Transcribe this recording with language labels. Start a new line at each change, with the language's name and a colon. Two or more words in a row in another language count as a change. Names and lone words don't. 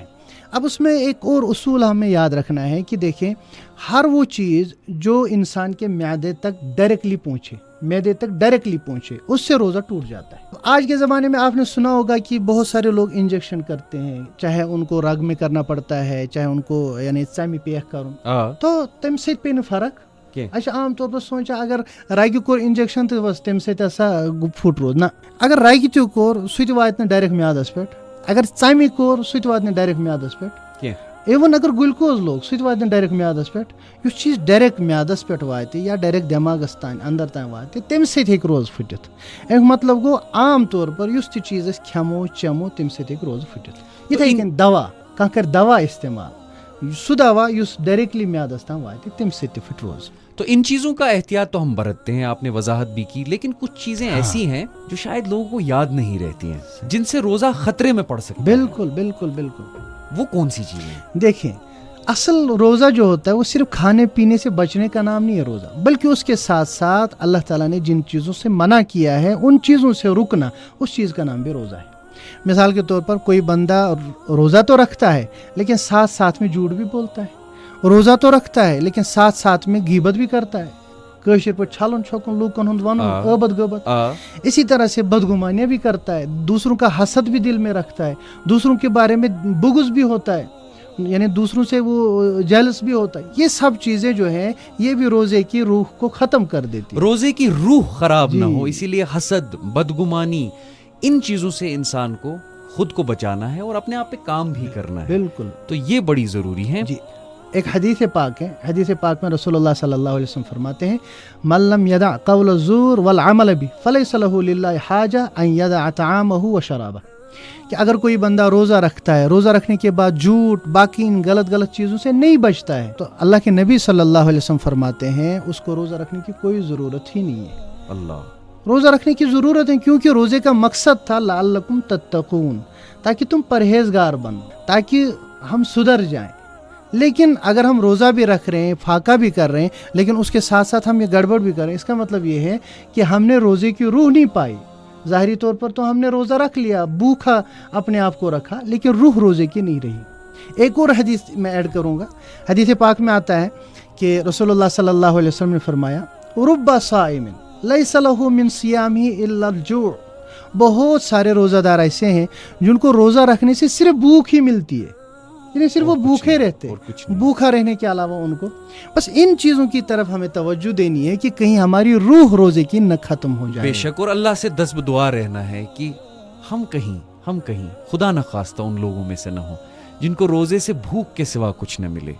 Urdu: اب اس میں ایک اور اصول ہمیں یاد رکھنا ہے کہ دیکھیں, ہر وہ چیز جو انسان کے معدے تک ڈائریکٹلی پہنچے اس سے روزہ ٹوٹ جاتا ہے. آج کے زمانے میں آپ نے سنا ہوگا کہ بہت سارے لوگ انجیکشن کرتے ہیں, چاہے ان کو رگ میں کرنا پڑتا ہے, چاہے ان کو یعنی
Kashmiri: ژَمہِ پیک کرن, تو تمہِ سۭتۍ پیٚیہِ نہٕ فرق. اچھا عام طور پر سوچا اگر رگہِ کوٚر انجیکشن تو بس تمہِ سۭتۍ ہسا فُٹ روز, نہ, اگر رگہِ تہِ کوٚر سُہ تہِ واتہِ نہٕ ڈایریکٹ میادس پٮ۪ٹھ, اگر ژَمہِ کوٚر سُہ تہِ واتہِ نہٕ ڈایریکٹ میادس پٮ۪ٹھ, ایون اگر گلکوز لوگ سہ واتن ڈائریکٹ میادس پہ اس چیز ڈائریکٹ میادس پہ وات یا ڈائریکٹ دماغس تان اندر تان وات تمہ سۭتۍ ہیٚکہِ روزٕ پھٕٹِتھ. امیُک مطلب گوٚو عام طور پر یُس تہِ چیٖز أسۍ کھٮ۪مو چٮ۪مو تمہِ سۭتۍ ہیٚکہِ روزٕ پھٕٹِتھ. یِتھَے کٔنۍ دوا کانٛہہ کَرِ دوا استعمال سُہ دوا یُس ڈائریکٹلی میادس تام واتہِ تمہِ سۭتۍ تہِ پھٕٹہِ روزٕ.
Urdu: تو ان چیزوں کا احتیاط تو ہم برتتے ہیں, آپ نے وضاحت بھی کی, لیکن کچھ چیزیں ایسی ہیں جو شاید لوگوں کو یاد نہیں رہتی ہیں, جن سے روزہ خطرے میں پڑ سکتا ہے. بالکل بالکل بالکل. وہ کون سی چیزیں ہیں؟ دیکھیں, اصل روزہ جو ہوتا ہے وہ صرف کھانے پینے سے بچنے کا نام نہیں ہے روزہ, بلکہ اس کے ساتھ ساتھ اللہ تعالیٰ نے جن چیزوں سے منع کیا ہے ان چیزوں سے رکنا, اس چیز کا نام بھی روزہ ہے. مثال کے طور پر کوئی بندہ روزہ تو رکھتا ہے لیکن ساتھ ساتھ میں جھوٹ بھی بولتا ہے, روزہ تو رکھتا ہے لیکن ساتھ ساتھ میں غیبت بھی کرتا ہے,
Kashmiri: کٲشِر پٲٹھۍ چھلن چھوکن لوکن ہُنٛد ونُن,
Urdu: غیبت غیبت. اسی طرح سے بدگمانیاں بھی کرتا ہے, دوسروں کا حسد بھی دل میں رکھتا ہے, دوسروں کے بارے میں بغض بھی ہوتا ہے, یعنی دوسروں سے وہ جیلس بھی ہوتا ہے. یہ سب چیزیں جو ہیں یہ بھی روزے کی روح کو ختم کر دیتی ہے. روزے کی روح خراب نہ ہو, اسی لیے حسد, بدگمانی, ان چیزوں سے انسان کو خود کو بچانا ہے اور اپنے آپ پہ کام بھی کرنا ہے. بالکل, تو یہ بڑی ضروری ہے. جی, ایک حدیث پاک ہے, حدیث پاک میں رسول اللہ صلی اللہ علیہ وسلم فرماتے ہیں
Arabic: من لم يدع قول الزور والعمل به فليس له لله حاجة ان يدع طعامه وشرابه.
Urdu: کہ اگر کوئی بندہ روزہ رکھتا ہے, روزہ رکھنے کے بعد جھوٹ باقی ان غلط چیزوں سے نہیں بچتا ہے, تو اللہ کے نبی صلی اللہ علیہ وسلم فرماتے ہیں اس کو روزہ رکھنے کی کوئی ضرورت ہی نہیں ہے. اللہ, روزہ رکھنے کی ضرورت ہے کیونکہ روزے کا مقصد تھا
Arabic: لعلکم تتقون,
Urdu: تاکہ تم پرہیزگار بنو, تاکہ ہم سدھر جائیں. لیکن اگر ہم روزہ بھی رکھ رہے ہیں, فاقہ بھی کر رہے ہیں, لیکن اس کے ساتھ ساتھ ہم یہ گڑبڑ بھی کر رہے ہیں, اس کا مطلب یہ ہے کہ ہم نے روزے کی روح نہیں پائی. ظاہری طور پر تو ہم نے روزہ رکھ لیا, بھوکھا اپنے آپ کو رکھا, لیکن روح روزے کی نہیں رہی. ایک اور حدیث میں ایڈ کروں گا. حدیث پاک میں آتا ہے کہ رسول اللہ صلی اللہ علیہ وسلم نے فرمایا
Arabic: رب صائم لیس لہ من صیامہ الا الجوع.
Urdu: بہت سارے روزہ دار ایسے ہیں جن کو روزہ رکھنے سے صرف بھوک ہی ملتی ہے, یعنی صرف وہ بھوکے رہتے, بھوکا رہنے کے علاوہ ان کو بس ان چیزوں کی طرف ہمیں توجہ دینی ہے کہ کہیں ہماری روح روزے کی نہ ختم ہو جائے. بے شک, اور اللہ سے دست بدعا رہنا ہے کہ ہم کہیں خدا نخواستہ ان لوگوں میں سے نہ ہوں جن کو روزے سے بھوک کے سوا کچھ نہ ملے.